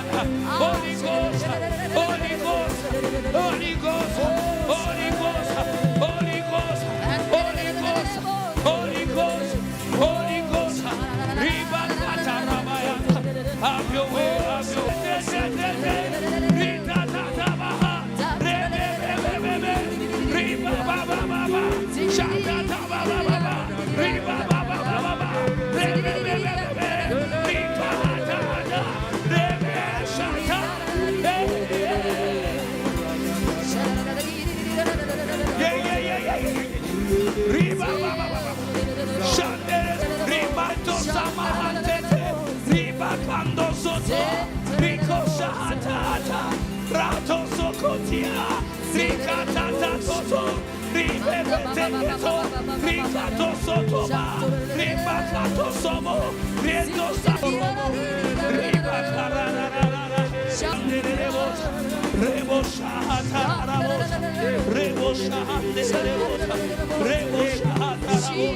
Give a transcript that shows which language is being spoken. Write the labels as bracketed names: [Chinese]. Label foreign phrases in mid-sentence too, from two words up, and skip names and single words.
[English] Holy Ghost, Holy Ghost, Holy Ghost, Holy Ghost, Holy Ghost, Holy Ghost, Holy Ghost, Holy Ghost. Riba Kata Rabaya. Have your way, have your way. Rita Tata Baha. Riba Baba Baba. Shanta Baba Baba. Riba Baba Baba. Rebe Rita Hata Hata. Rebe Shanta. Yeah. Riba Baba Baba. Shante. Riba Tosa Mahantete. Riba Kando Soto. Riko Shahata Hata. Rato Sokotia. Rika Tata Toto. Ribe Teketo. Rika Tosotoba. Riba Kato Somo. Rieto Samomo. Riba Kararara. Shande Rebos. Rebo Shahata Rabos. Rebo Shahande Rebos. Rebo Shahata Rabos.